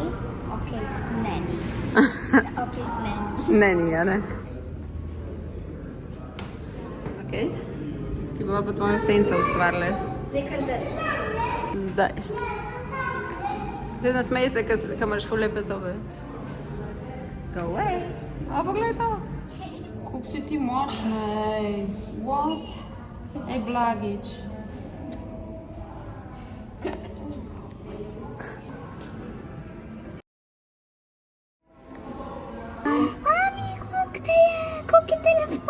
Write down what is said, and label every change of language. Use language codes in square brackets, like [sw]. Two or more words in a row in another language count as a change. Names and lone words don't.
[sl] Ok, ne ni. Ok, ne ni. Ne, ni, ja, ne. Ok. Ki bomo pa tvojo senco ustvarile. Zdaj kar držiš. Zdaj. Zdaj nasmej se, ko imaš ful lepe zobe. [en] Go away. A, [sl] poglej to. Kako si ti močna, ej. What? Ej, Blagič. Mami, koliko je telefon?